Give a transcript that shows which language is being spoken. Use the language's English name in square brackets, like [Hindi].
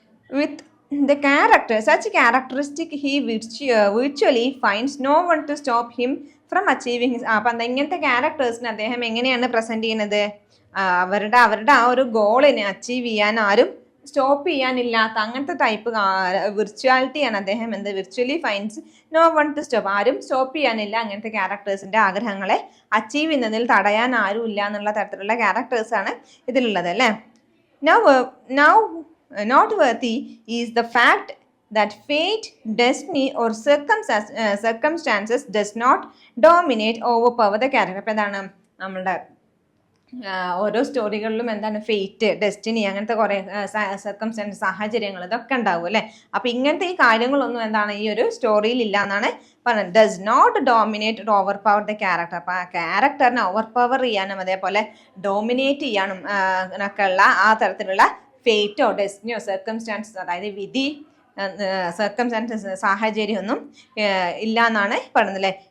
[English] With the such characteristic, he virtually finds no one to stop him from achieving his. [Malayalam] അപ്പം ഇങ്ങനത്തെ ക്യാരക്ടേഴ്സിന് അദ്ദേഹം എങ്ങനെയാണ് present ചെയ്യുന്നത്? അവരുടെ ആ ഒരു ഗോളിനെ അച്ചീവ് ചെയ്യാൻ ആരും സ്റ്റോപ്പ് ചെയ്യാനില്ലാത്ത അങ്ങനത്തെ ടൈപ്പ് വിർച്വാലിറ്റിയാണ് അദ്ദേഹം [English] Virtually finds no one to stop. [Malayalam] ആരും സ്റ്റോപ്പ് ചെയ്യാനില്ല അങ്ങനത്തെ ക്യാരക്ടേഴ്സിന്റെ ആഗ്രഹങ്ങളെ അച്ചീവ് ചെയ്യുന്നതിൽ തടയാൻ ആരും ഇല്ല എന്നുള്ള തരത്തിലുള്ള ക്യാരക്ടേഴ്സാണ് ഇതിലുള്ളത് അല്ലേ. [English] Now noteworthy is the fact that fate, destiny or circumstances does not dominate, overpower the character. [Malayalam] അപ്പോൾ എന്താണ് നമ്മളുടെ ഓരോ സ്റ്റോറികളിലും എന്താണ് ഫെയ്റ്റ്, ഡെസ്റ്റിനി, അങ്ങനത്തെ കുറേ സർക്കംസ്റ്റാൻസ്, സാഹചര്യങ്ങൾ ഇതൊക്കെ ഉണ്ടാവും അല്ലേ. അപ്പം ഇങ്ങനത്തെ ഈ കാര്യങ്ങളൊന്നും എന്താണ് ഈ ഒരു സ്റ്റോറിയിൽ ഇല്ല എന്നാണ് പറഞ്ഞത്. [English] Does not dominate over power the character. [Malayalam] അപ്പം ആ ക്യാരക്ടറിനെ ഓവർ പവർ ചെയ്യാനും അതേപോലെ ഡോമിനേറ്റ് ചെയ്യാനും ഒക്കെ ഉള്ള ആ തരത്തിലുള്ള ഫേറ്റോ ഡെസ്റ്റിനിയോ സർക്കംസ്റ്റാൻസസ്, അതായത് വിധി, സർക്കംസ്റ്റാൻസസ്, സാഹചര്യമൊന്നും ഇല്ല എന്നാണ് പറയുന്നത് അല്ലേ.